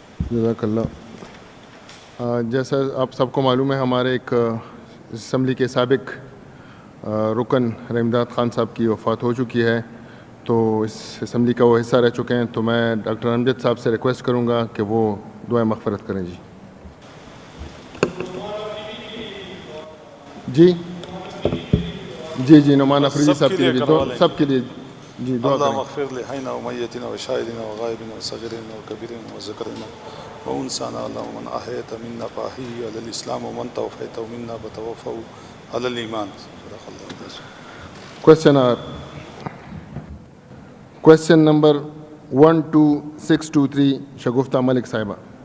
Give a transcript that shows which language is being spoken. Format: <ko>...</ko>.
<ur>جزاک اللہ۔ جیسا آپ سب کو معلوم ہے ہمارے ایک اسمبلی کے سابق رکن رحمداد خان صاحب کی وفات ہو چکی ہے، تو اس اسمبلی کا وہ حصہ رہ چکے ہیں، تو میں ڈاکٹر امجد صاحب سے ریکویسٹ کروں گا کہ وہ دعائیں مغفرت کریں۔ جی نعمان افریدی صاحب کے لیے سب کے لیے جی دعا کریں۔</ur> <ar>اللهم اغفر لحينا وميتنا وشاهدنا وغائبنا وصغيرنا وكبيرنا وذكرنا وانسانا، اللهم من احييت منا فاحيه على الاسلام ومن توفيت منا فتوفه على الايمان۔ صدق الله العظيم۔</ar> <ur>کوشچن نمبر 12623 شگفتہ ملک صاحبہ۔</ur>